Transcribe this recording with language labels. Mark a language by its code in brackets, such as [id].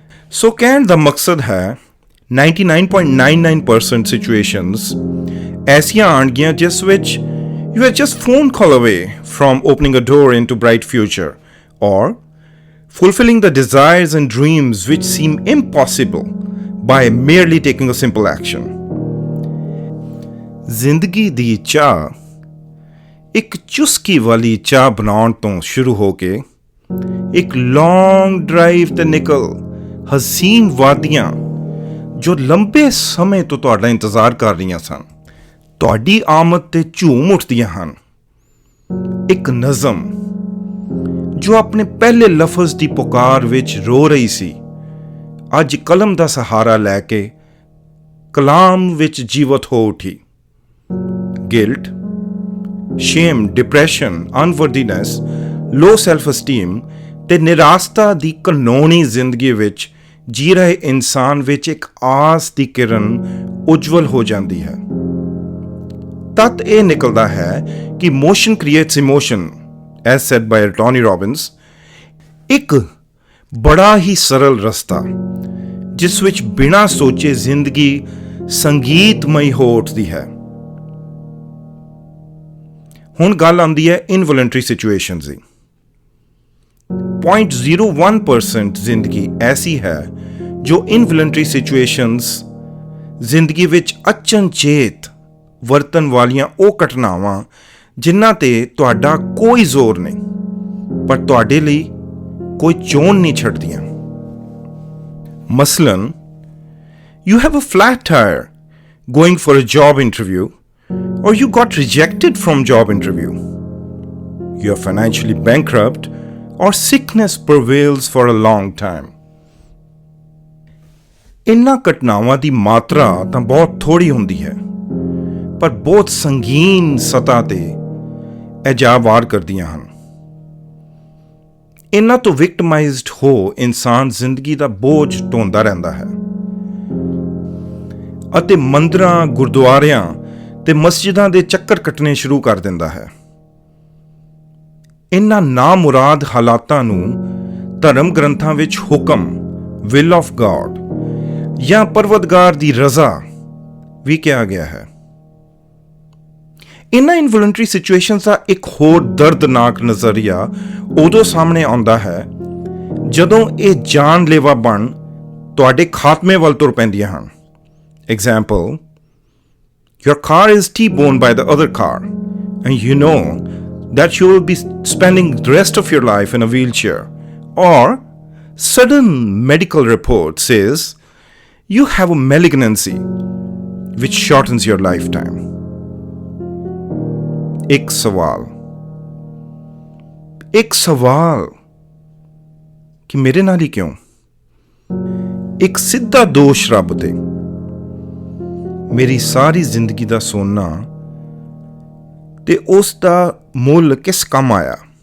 [en] So [pa] ਕਹਿਣ ਦਾ ਮਕਸਦ ਹੈ [en] 99.99% situations [pa] ਐਸੀਆਂ ਆਣਗੀਆਂ ਜਿਸ ਵਿੱਚ [en] you are just phone call away from opening a door into bright future or fulfilling the desires and dreams which seem impossible by merely taking a simple action. [pa] ਜ਼ਿੰਦਗੀ ਦੀ ਚਾਹ ਇੱਕ ਚੁਸਕੀ ਵਾਲੀ ਚਾਹ ਬਣਾਉਣ ਤੋਂ ਸ਼ੁਰੂ ਹੋ ਕੇ ਇੱਕ ਲੌਂਗ ਡਰਾਈਵ ਤੇ ਨਿਕਲ ਹਸੀਨ ਵਾਦੀਆਂ ਜੋ ਲੰਬੇ ਸਮੇਂ ਤੋਂ ਤੁਹਾਡਾ ਇੰਤਜ਼ਾਰ ਕਰ ਰਹੀਆਂ ਸਨ, ਤੁਹਾਡੀ ਆਮਦ ਤੇ ਝੂਮ ਉੱਠਦੀਆਂ ਹਨ। ਇੱਕ ਨਜ਼ਮ ਜੋ ਆਪਣੇ ਪਹਿਲੇ ਲਫ਼ਜ਼ ਦੀ ਪੁਕਾਰ ਵਿੱਚ ਰੋ ਰਹੀ ਸੀ, ਅੱਜ ਕਲਮ ਦਾ ਸਹਾਰਾ ਲੈ ਕੇ ਕਲਾਮ ਵਿੱਚ ਜੀਵਤ ਹੋ ਉੱਠੀ। [en] Guilt, shame, depression, unworthiness, low self-esteem [pa] ਤੇ ਨਿਰਾਸ਼ਤਾ ਦੀ ਘਨੌਣੀ ਜ਼ਿੰਦਗੀ ਵਿੱਚ ਜੀ ਰਹੇ ਇਨਸਾਨ ਵਿੱਚ ਇੱਕ ਆਸ ਦੀ ਕਿਰਨ ਉਜਵਲ ਹੋ ਜਾਂਦੀ ਹੈ। ਤੱਤ ਇਹ ਨਿਕਲਦਾ ਹੈ ਕਿ [en] motion creates emotion, as said by Tony Robbins। [pa] ਇੱਕ ਬੜਾ ਹੀ ਸਰਲ ਰਸਤਾ ਜਿਸ ਵਿੱਚ ਬਿਨਾਂ ਸੋਚੇ ਜ਼ਿੰਦਗੀ ਸੰਗੀਤਮਈ ਹੋ ਉੱਠਦੀ ਹੈ। ਹੁਣ ਗੱਲ ਆਉਂਦੀ ਹੈ ਇਨਵੋਲੰਟਰੀ ਸਿਚੁਏਸ਼ਨਸ ਦੀ। 0.01% ਜ਼ਿੰਦਗੀ ਐਸੀ ਹੈ ਜੋ ਇਨਵੋਲੰਟਰੀ ਸਿਚੁਏਸ਼ਨਸ ਜ਼ਿੰਦਗੀ ਵਿੱਚ ਅਚਨਚੇਤ ਵਰਤਣ ਵਾਲੀਆਂ ਉਹ ਘਟਨਾਵਾਂ ਜਿਨ੍ਹਾਂ ਤੇ ਤੁਹਾਡਾ ਕੋਈ ਜ਼ੋਰ ਨਹੀਂ, ਪਰ ਤੁਹਾਡੇ ਲਈ ਕੋਈ ਚੋਣ ਨਹੀਂ ਛੱਡਦੀਆਂ। [en] ਮਸਲਨ, you have a flat tire going for a job interview or you got rejected from job interview, you are financially bankrupt, or sickness prevails for a long time. [pa] ਇਨ੍ਹਾਂ ਘਟਨਾਵਾਂ ਦੀ ਮਾਤਰਾ ਤਾਂ ਬਹੁਤ ਥੋੜੀ ਹੁੰਦੀ ਹੈ, ਪਰ ਬਹੁਤ ਸੰਗੀਨ ਸਤਹ ਤੇ ਇਹ ਜਾ ਵਾਰ ਕਰਦੀਆਂ ਹਨ। ਇਨ੍ਹਾਂ ਤੋਂ ਵਿਕਟਮਾਈਜ਼ਡ ਹੋ ਇਨਸਾਨ ਜ਼ਿੰਦਗੀ ਦਾ ਬੋਝ ਢੋਂਦਾ ਰਹਿੰਦਾ ਹੈ ਅਤੇ ਮੰਦਰਾਂ, ਗੁਰਦੁਆਰਿਆਂ ਤੇ ਮਸਜਿਦਾਂ ਦੇ ਚੱਕਰ ਕੱਟਣੇ ਸ਼ੁਰੂ ਕਰ ਦਿੰਦਾ ਹੈ। ਇਨ੍ਹਾਂ ਨਾਮੁਰਾਦ ਹਾਲਾਤਾਂ ਨੂੰ ਧਰਮ ਗ੍ਰੰਥਾਂ ਵਿੱਚ ਹੁਕਮ, ਵਿਲ ਆਫ ਗॉड ਜਾਂ ਪਰਵਤਗਾਰ ਦੀ ਰਜ਼ਾ ਵੀ ਕਿਹਾ ਗਿਆ ਹੈ। ਇਨ੍ਹਾਂ ਇਨਵੋਲੰਟਰੀ ਸਿਚੁਏਸ਼ਨਸ ਦਾ ਇੱਕ ਹੋਰ ਦਰਦਨਾਕ ਨਜ਼ਰੀਆ ਉਦੋਂ ਸਾਹਮਣੇ ਆਉਂਦਾ ਹੈ ਜਦੋਂ ਇਹ ਜਾਨਲੇਵਾ ਬਣ ਤੁਹਾਡੇ ਖਾਤਮੇ ਵੱਲ ਤੁਰ ਪੈਂਦੀਆਂ ਹਨ। [en] Example, your car is T-boned by the other car and you know that you will be spending the rest of your life in a wheelchair, or sudden medical report says you have a malignancy which shortens your lifetime. एक सवाल कि मेरे नाल ही क्यों? एक सिद्धा दोष रब ते, मेरी सारी जिंदगी दा सोना ते उस दा मुल किस काम आया?